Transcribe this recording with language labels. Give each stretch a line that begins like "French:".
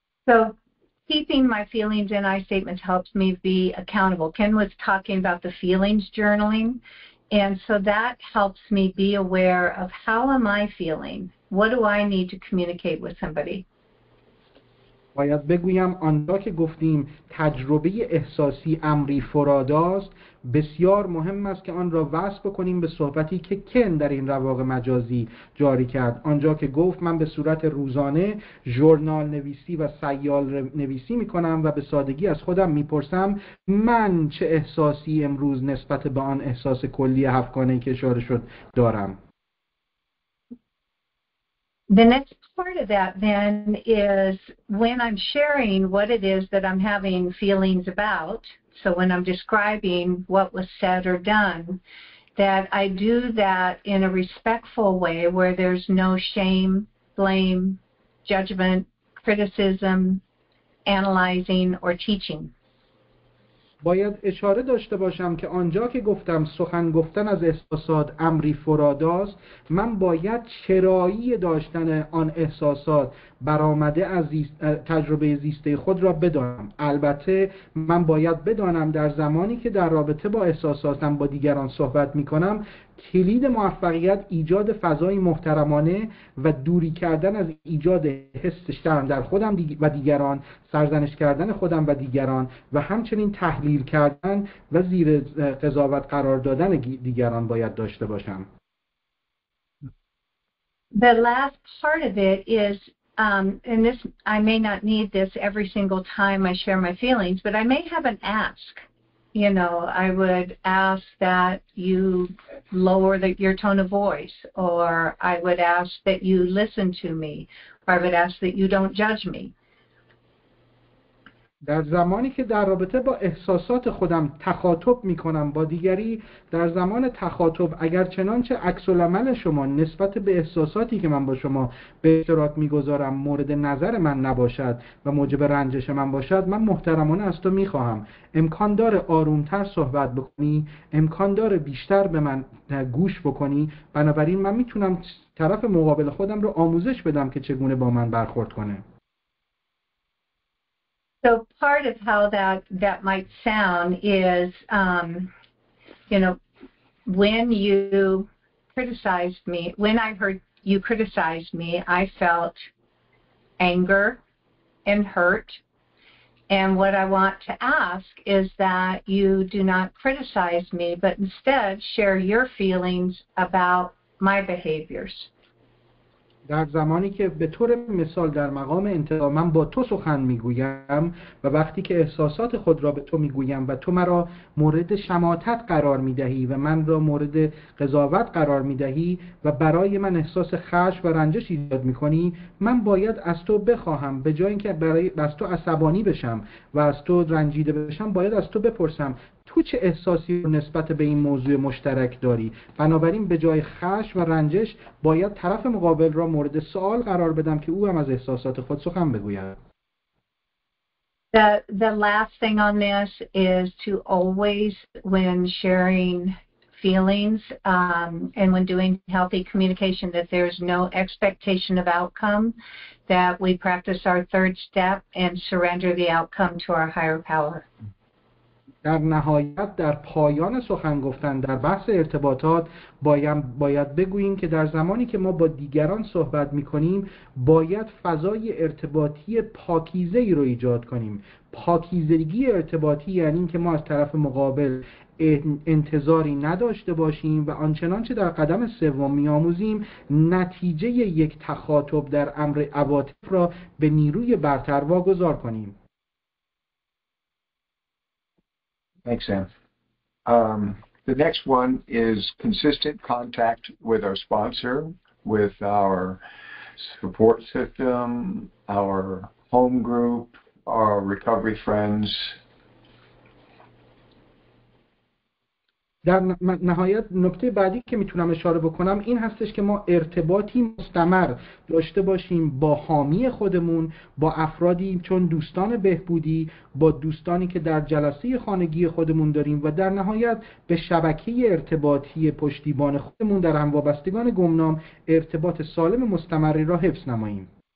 English: So keeping my feelings and I statements helps me be accountable. Ken was talking about the feelings journaling, and so that helps me be aware of how am I feeling? What do I need to communicate with somebody?
Persian: باید بگویم آنجا که گفتیم تجربه احساسی امری فراداست، بسیار مهم است که آن را وصل بکنیم به صحبتی که کن در این رواق مجازی جاری کرد. آنجا که گفت من به صورت روزانه ژورنال نویسی و سیال نویسی می کنم و به سادگی از خودم می پرسم من چه احساسی امروز نسبت به آن احساس کلی هفتگانه‌ای که اشاره شد دارم.
English: The next part of that then is when I'm sharing what it is that I'm having feelings about, so when I'm describing what was said or done, that I do that in a respectful way where there's no shame, blame, judgment, criticism, analyzing, or teaching.
Persian: باید اشاره داشته باشم که آنجا که گفتم سخن گفتن از احساسات امری فراداست، من باید چرایی داشتن آن احساسات برآمده از تجربه زیسته خود را بدانم. البته من باید بدانم در زمانی که در رابطه با احساساتم با دیگران صحبت می کنم، کلید موفقیت ایجاد فضای محترمانه و دوری کردن از ایجاد حس شرم در خودم و دیگران، سرزنش کردن خودم و دیگران و همچنین تحلیل کردن و زیر قضاوت قرار دادن دیگران باید داشته باشم.
English: The last part of it is, and this I may not need this every single time I share my feelings, but I may have an ask. You know, I would ask that you lower your tone of voice, or I would ask that you listen to me, or I would ask that you don't judge me.
Persian: در زمانی که در رابطه با احساسات خودم تخاطب میکنم با دیگری، در زمان تخاطب اگر چنانچه عکس‌العمل شما نسبت به احساساتی که من با شما به اشتراک میگذارم مورد نظر من نباشد و موجب رنجش من باشد، من محترمانه از تو میخواهم امکان داره آرومتر صحبت بکنی، امکان داره بیشتر به من گوش بکنی، بنابراین من میتونم طرف مقابل خودم رو آموزش بدم که چگونه با من برخورد کنه.
English: So part of how that might sound is, you know, when you criticized me, when I heard you criticize me, I felt anger and hurt. And what I want to ask is that you do not criticize me, but instead share your feelings about my behaviors.
Persian: در زمانی که به طور مثال در مقام انتقام من با تو سخن میگویم و وقتی که احساسات خود را به تو میگویم و تو مرا مورد شماتت قرار میدهی و من را مورد قضاوت قرار میدهی و برای من احساس خشم و رنجش ایجاد میکنی، من باید از تو بخواهم به جای اینکه از تو عصبانی بشم و از تو رنجیده بشم، باید از تو بپرسم تو چه احساسی نسبت به این موضوع مشترک داری. بنابراین به جای خشم و رنجش باید طرف مقابل را مورد سوال قرار بدم که او هم از احساسات خود سخن بگوید.
English: The last thing on this is to always, when sharing feelings and when doing healthy communication, that there's no expectation of outcome, that we practice our third step and surrender the outcome to our higher power.
Persian: در نهایت در پایان سخن گفتن در بحث ارتباطات باید بگوییم که در زمانی که ما با دیگران صحبت می‌کنیم باید فضای ارتباطی پاکیزه‌ای رو ایجاد کنیم. پاکیزگی ارتباطی یعنی این که ما از طرف مقابل انتظاری نداشته باشیم و آنچنانچه در قدم سوم می‌آموزیم نتیجه یک تخاطب در امر عواطف را به نیروی برتر واگذار کنیم.
English: Thanks, Sam. The next one is consistent contact with our sponsor, with our support system, our home group, our recovery friends.
Persian: در نهایت نکته بعدی که میتونم اشاره بکنم این هستش که ما ارتباطی مستمر داشته باشیم با حامی خودمون، با افرادی چون دوستان بهبودی، با دوستانی که در جلسه خانگی خودمون داریم و در نهایت به شبکه ارتباطی پشتیبان خودمون در هموابستگان گمنام ارتباط سالم مستمری را حفظ نماییم.